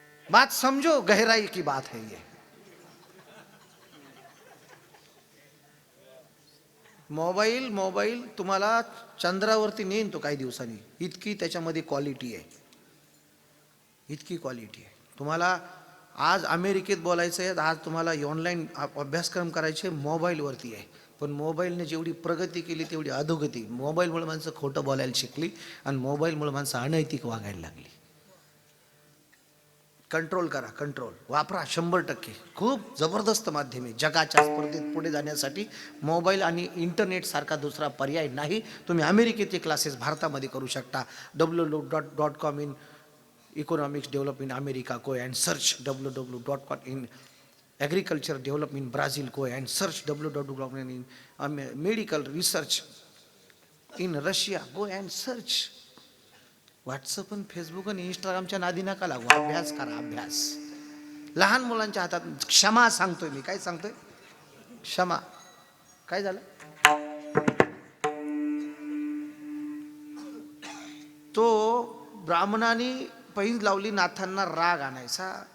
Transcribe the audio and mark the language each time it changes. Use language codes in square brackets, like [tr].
[hi] बात समझो, गहराई की बात है ये. [mr] मोबाईल तुम्हाला चंद्रावरती नेईन तो काही दिवसांनी. इतकी त्याच्यामध्ये क्वालिटी आहे, इतकी क्वालिटी आहे. तुम्हाला आज अमेरिकेत बोलायचं आहे, आज तुम्हाला ऑनलाईन अभ्यासक्रम करायचे मोबाईलवरती आहे. पण मोबाईलने जेवढी प्रगती केली तेवढी अधोगती. मोबाईलमुळे माणसं खोटं बोलायला शिकली आणि मोबाईलमुळे माणसं अनैतिक वागायला लागली. कंट्रोल करा, कंट्रोल वापरा 100%. खूप जबरदस्त माध्यम आहे. जगाच्या स्पर्धेत पुढे जाण्यासाठी मोबाईल आणि इंटरनेट सारखा दुसरा पर्याय नाही. तुम्ही अमेरिकेचे क्लासेस भारतामध्ये करू शकता. [en] www.com in economics develop in America go and search. www.com in agriculture develop in Brazil go and search. www.com in medical research in Russia go and search. [mr] WhatsApp आणि फेसबुक आणि इंस्टाग्रामच्या नादी नका लागू. अभ्यास करा, अभ्यास. लहान मुलांच्या हातात क्षमा सांगतोय मी. काय सांगतोय? क्षमा. काय झालं? तो ब्राह्मणाने पैज लावली, नाथांना राग आणायचा.